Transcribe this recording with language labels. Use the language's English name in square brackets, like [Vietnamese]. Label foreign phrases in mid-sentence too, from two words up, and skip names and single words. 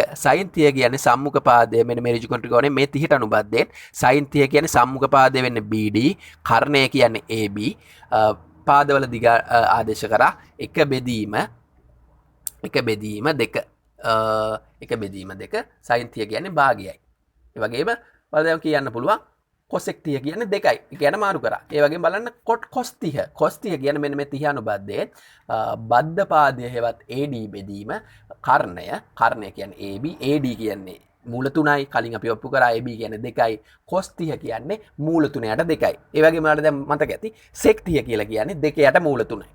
[Sinhala] sin 30 කියන්නේ සම්මුඛ පාදය. මෙන්න මේ ඍජු කෝණ ත්‍රිකෝණය මේ 30ට අනුබද්ධයෙන් sin 30 කියන්නේ සම්මුඛ පාදය වෙන්නේ BD, කර්ණය කියන්නේ AB. පාදවල දිග ආදේශ කරා එක බෙදීම දෙක. එක බෙදීම දෙක sin 30 කියන්නේ භාගයයි. ඒ වගේම බලන්න කියන්න පුළුවන් cosec 30 කියන්නේ 2යි. ඒ කියන්නේ මාරු කරා. ඒ වගේම බලන්න [English] cot cos [Sinhala] 30. cos 30 කියන්නේ මෙන්න මේ 30 අනුබද්ධයෙන් බද්ධ පාදය හෙවත් AD බෙදීම කර්ණය කියන්නේ AB, AD කියන්නේ මූල 3යි. කලින් අපි ඔප්පු කරා AB කියන්නේ 2යි. cos 30 කියන්නේ මූල 3යට 2යි. ඒ වගේම ඔයාලට දැන් මතක ඇති sec 30 කියලා කියන්නේ 2යට මූල 3යි.